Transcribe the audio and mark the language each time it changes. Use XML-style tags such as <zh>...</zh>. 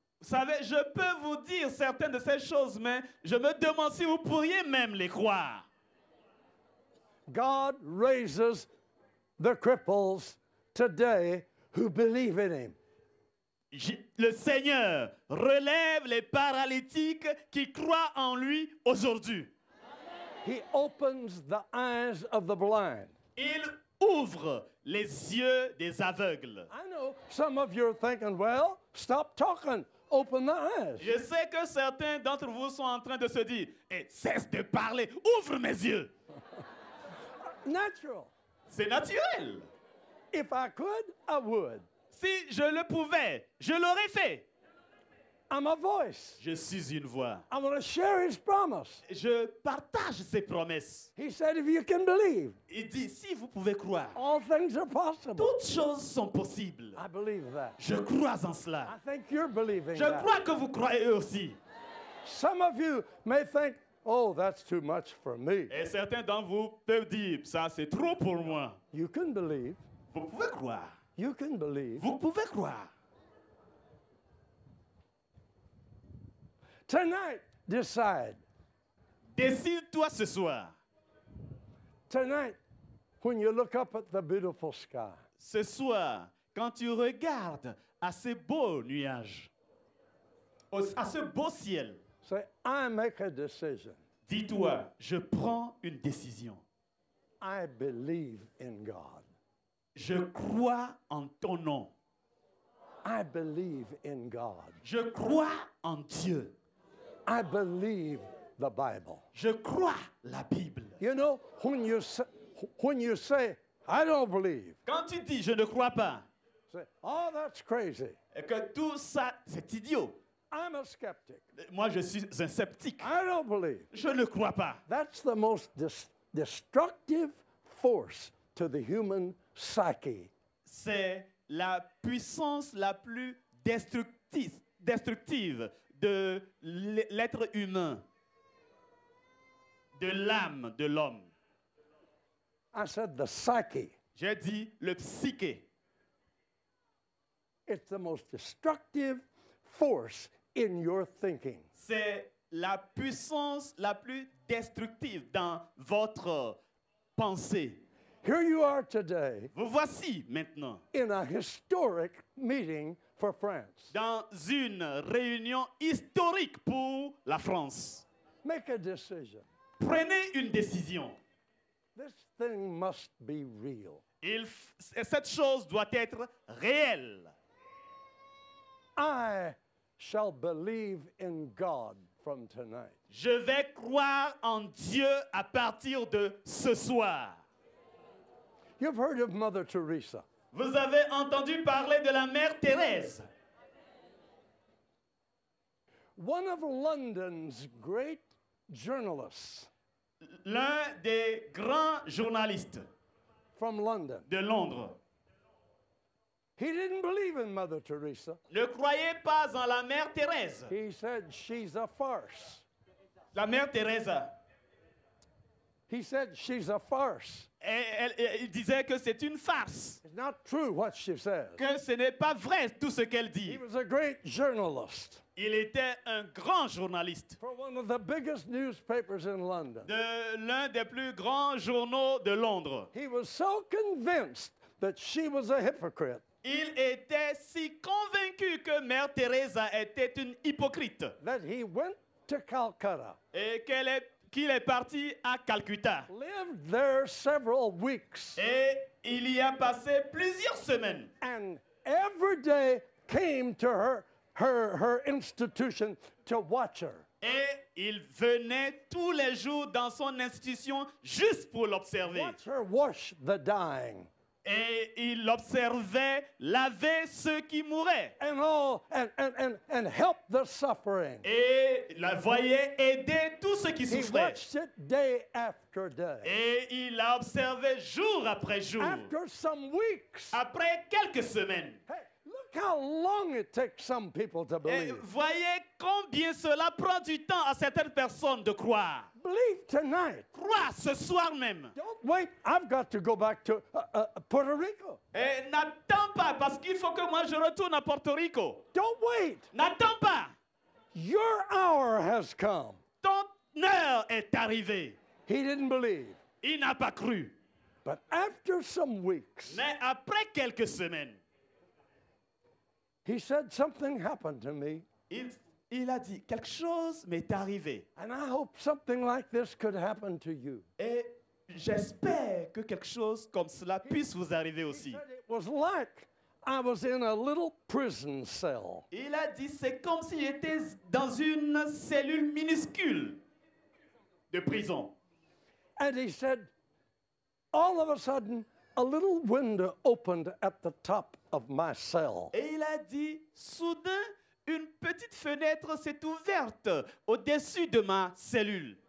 <fr>Vous savez, je peux vous dire certaines de ces choses, mais je me demande si vous pourriez même les croire.</fr> <en>God raises the cripples today who believe in him.</en> <fr>Le Seigneur relève les paralytiques qui croient en lui aujourd'hui.</fr> <en>He opens the eyes of the blind.</en> <fr>Il ouvre les yeux des aveugles.</fr> <en>I know some of you are thinking, well, stop talking, open the eyes.</en> <fr>Je sais que certains d'entre vous sont en train de se dire, cesse de parler, ouvre mes yeux.</fr> <en>Natural.</en> <fr>C'est naturel.</fr> <en>If I could, I would.</en> <fr>Si je le pouvais, je l'aurais fait.</fr> <en>I'm a voice.</en> <fr>Je suis une voix.</fr> <en>I'm going to share his promise.</en> <fr>Je partage ses promesses.</fr> <en>He said, if you can believe,</en> <fr>Il dit, si vous pouvez croire,</fr> <en>all things are possible.</en> <fr>toutes choses sont possibles.</fr> <en>I believe that.</en> <fr>Je crois en cela.</fr> <en>I think you're believing</en> <fr>Je</fr> <en>that.</en> <fr>crois que vous croyez aussi.</fr> <en>Some of you may think, oh, that's too much for me.</en> <fr>Et certains d'entre vous peuvent dire, ça c'est trop pour moi.</fr> <en>You can believe.</en> <fr>Vous pouvez croire.</fr> <en>You can believe.</en> <fr>Vous pouvez croire.</fr> <en>Tonight, decide.</en> <fr>Décide-toi ce soir.</fr> <en>Tonight, when you look up at the beautiful sky,</en> <fr>Ce soir, quand tu regardes à ces beaux nuages, à ce beau ciel,</fr> <en>say, I make a decision.</en> <fr>dis-toi, je prends une décision.</fr> <en>I believe in God.</en> <fr>Je crois en ton nom.</fr> <en>I believe in God.</en> <fr>Je crois en Dieu.</fr> <en>I believe the Bible.</en> <fr>Je crois la Bible.</fr> <en>You know, when you say, I don't believe,</en> <fr>Quand tu dis je ne crois pas,</fr> <en>say, oh, that's crazy.</en> <fr>et que tout ça, c'est idiot.</fr> <en>I'm a skeptic.</en> <fr>Moi, je suis un sceptique.</fr> <en>I don't believe.</en> <fr>Je ne crois pas.</fr> <en>That's the most destructive force to the human psyche.</en> <fr>C'est la puissance la plus destructive de l'être humain, de l'âme de l'homme.</fr> <en>I said the psyche.</en> <fr>J'ai dit le psyché.</fr> <en>It's the most destructive force in your thinking.</en> <fr>C'est la puissance la plus destructive dans votre pensée.</fr> <en>Here you are today</en> <fr>Vous voici maintenant</fr> <en>in a historic meeting for France.</en> <fr>dans une réunion historique pour la France.</fr> <en>Make a decision.</en> <fr>Prenez une décision.</fr> <en>This thing must be real.</en> <fr>Cette chose doit être réelle.</fr> <en>I shall believe in God from tonight.</en> <fr>Je vais croire en Dieu à partir de ce soir.</fr> <en>You've heard of Mother Teresa.</en> <fr>Vous avez entendu parler de la mère Thérèse.</fr> <en>One of London's great journalists</en> <fr>L'un des grands journalistes</fr> <en>from London.</en> <fr>de Londres</fr> <en>He didn't believe in Mother Teresa.</en> <fr>ne croyait pas en la mère Thérèse.</fr> <en>He said she's a farce.</en> <fr>La mère Thérèse,</fr> <en>He said she's a farce.</en> <fr>il disait que c'est une farce,</fr> <en>It's not true what she says.</en> <fr>que ce n'est pas vrai tout ce qu'elle</fr> <en>He</en> <fr>dit.</fr> <en>was a great journalist</en> <fr>Il était un grand journaliste</fr> <en>for one of the biggest newspapers in London.</en> <fr>de l'un des plus grands journaux de Londres.</fr> <en>He was so convinced that she was a hypocrite</en> <fr>Il était si convaincu que Mère Teresa était une hypocrite</fr> <en>that he went to Calcutta,</en> <fr>et qu'il est parti à Calcutta.</fr> <en>lived there several weeks,</en> <fr>Et il y a passé plusieurs semaines.</fr> <en>and every day came to her institution to watch her.</en> <fr>Et il venait tous les jours dans son institution juste pour l'observer.</fr> <en>Watch her wash the dying.</en> <fr>Et il l'observait laver ceux qui mouraient.</fr> <en>And help the suffering.</en> <fr>Et la voyait aider tous ceux qui</fr> <en>He</en> <fr>souffraient.</fr> <en>watched it day after day.</en> <fr>Et il l'a observé jour après jour.</fr> <en>After some weeks,</en> <fr>Après quelques semaines,</fr> <en>hey, look Look how long it takes some people to</en> <fr>Et</fr> <en>believe.</en> <fr>voyez combien cela prend du temps à certaines personnes de croire.</fr> <en>Believe tonight.</en> <fr>Croire ce soir même.</fr> <en>Don't wait. I've got to go back to Puerto Rico.</en> <fr>Et n'attends pas, parce qu'il faut que moi je retourne à Porto Rico.</fr> <en>Don't wait.</en> <fr>N'attends pas.</fr> <en>Your hour has come.</en> <fr>Ton heure est arrivée.</fr> <en>He didn't believe.</en> <fr>Il n'a pas cru.</fr> <en>But after some weeks,</en> <fr>Mais après quelques semaines,</fr> <en>he said, something happened to me,</en> <fr>il a dit, quelque chose m'est arrivé.</fr> <en>and I hope something like this could happen to you.</en> <fr>Et j'espère que quelque chose comme cela puisse vous arriver</fr> <en>He</en> <fr>aussi.</fr> <en>said it was like I was in a little prison cell.</en> <fr>Il a dit, c'est comme s'il était dans une cellule minuscule de prison.</fr> <en>And he said, all of a sudden, a little window opened at the top of my cell.</en> <fr>Et il a dit, soudain, une petite fenêtre s'est ouverte au-dessus de ma cellule.</fr>